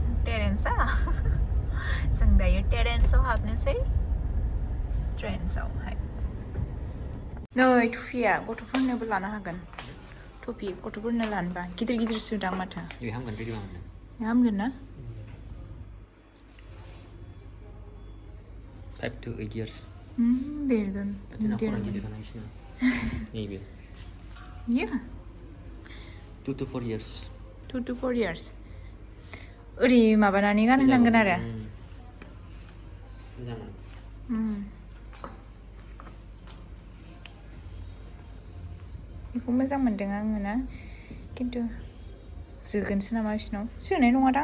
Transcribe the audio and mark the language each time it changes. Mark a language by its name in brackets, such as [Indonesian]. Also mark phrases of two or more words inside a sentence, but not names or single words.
[Bodo] जों दायो टेरेन्सआव हाबनोसै ट्रेन्ड्सआवहाय नै टुपिया गथ'फोरनोबो लानो हागोन टुपि गथ'फोरनो लानोबा गिदिर गिदिर सुदां माथो बे हामगोन रेडि हामगोन ना [English] 5 to 8 years [Bodo] देरगोन नैबे [English] 2 to 4 years [Bodo] ओरै माबानानै गानहोनांगोन आरो मोजां बेखौ मोजां मोनदों आङो ना खिन्थु जोगोनसो नामा बिसिनाव जोनाय नङादां